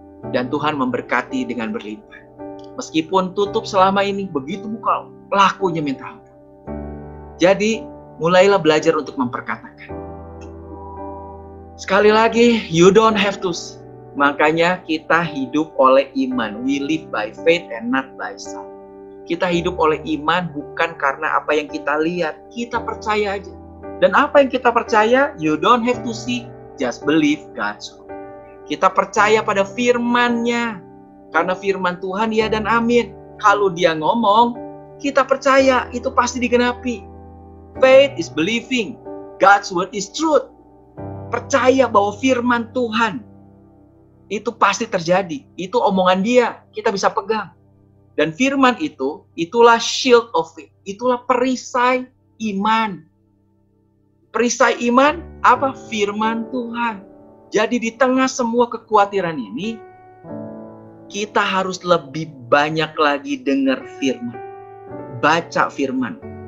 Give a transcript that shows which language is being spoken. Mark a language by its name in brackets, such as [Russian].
[Indonesian] Dan Tuhan memberkati dengan berlimpah. Meskipun tutup selama ini, begitu buka, lakunya minta ampun. Jadi, mulailah belajar untuk memperkatakan. Sekali lagi, [English] you don't have to [Indonesian] Makanya kita hidup oleh iman. [English] We live by faith and not by sight. [Indonesian] Kita hidup oleh iman bukan karena apa yang kita lihat. Kita percaya aja. Dan apa yang kita percaya, [English] you don't have to see, just believe God's word. [Indonesian] Kita percaya pada firman-Nya. Karena firman Tuhan ya dan amin. Kalau dia ngomong, kita percaya itu pasti digenapi. [English] Faith is believing God's word is truth. [Indonesian] Percaya bahwa firman Tuhan itu pasti terjadi. Itu omongan dia, kita bisa pegang. Dan firman itu, itulah [English] shield of faith. [Indonesian] Itulah perisai iman. Perisai iman, apa? Firman Tuhan. Jadi di tengah semua kekhawatiran ini, kita harus lebih banyak lagi dengar firman. Baca firman.